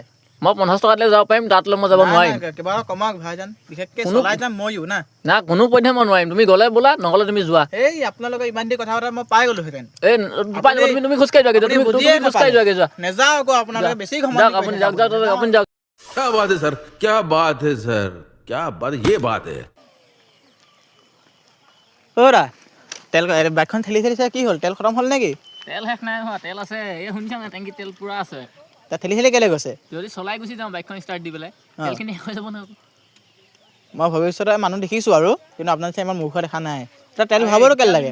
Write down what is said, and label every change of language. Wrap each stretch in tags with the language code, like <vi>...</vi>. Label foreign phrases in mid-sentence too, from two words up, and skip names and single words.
<as>মই 50 টকালৈ যাব পাৰিম তাতলৈ মই যাব নোৱাৰিম কিবা এটা কমাওক ভাইজান বিশেষকৈ চলাই যাম ময়ো না না কোনো পধ্যে মই নোৱাৰিম তুমি গ'লে বোলা নহ'লে তুমি যোৱা এই আপোনালোকে ইমান দেৰি কথা পতা মই পাই গ'লোহেঁতেন এই তুমি খোজকাঢ়ি যোৱাগে যোৱা তুমি খোজকাঢ়ি যোৱাগে যোৱা নেযাওঁ আকৌ আপোনালোকে বেছি সময় যাওক আপুনি যাওক যাওক আপুনি যাওক</as> <hi>क्या बात है सर क्या बात है सर क्या बात ये बात है</hi> <as>অ'ৰা তেল বাইকখন ঠেলি ঠেলিছে কি হ'ল তেল খতম হ'ল নেকি তেল শেষ নাই হোৱা তেল আছে এই শুনিছা নাই টেংকিত তেল পূৰা আছে তাত ঠেলি ঠেলি কেলৈ গৈছে যদি চলাই গুচি যাওঁ বাইকখন ষ্টাৰ্ট দি পেলাই তেলখিনি শেষ হৈ যাব নহয় মই ভৱিষ্যতে মানুহ দেখিছোঁ আৰু কিন্তু আপোনাৰ নিচিনা ইমান মূৰ্খ দেখা নাই তাত তেল ভৰাবলৈ কেলৈ লাগে</as>